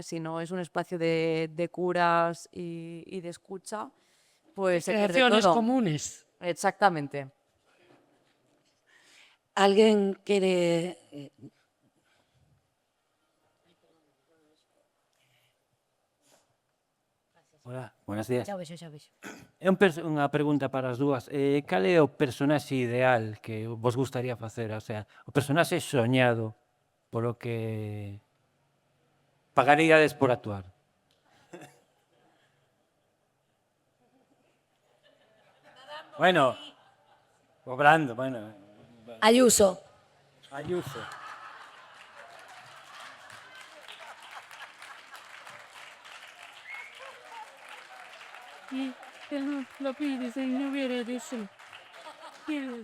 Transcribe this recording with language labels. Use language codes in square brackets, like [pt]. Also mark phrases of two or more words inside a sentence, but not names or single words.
[es] Si no es un espacio de curas y de escucha, pues se pierde Creaciones todo. comunes. Exactamente. ¿Alguien quiere...? Hola, buenos días. [gl] Xa vexo, xa vexo. É unha pregunta para as dúas. Cal é o personaxe ideal que vos gustaría facer? O sea, o personaxe soñado polo que pagaríades por actuar. [es] Bueno, cobrando, bueno. Ayuso. Ayuso. Y él lo pides y no hubiera dicho, ¿quieres?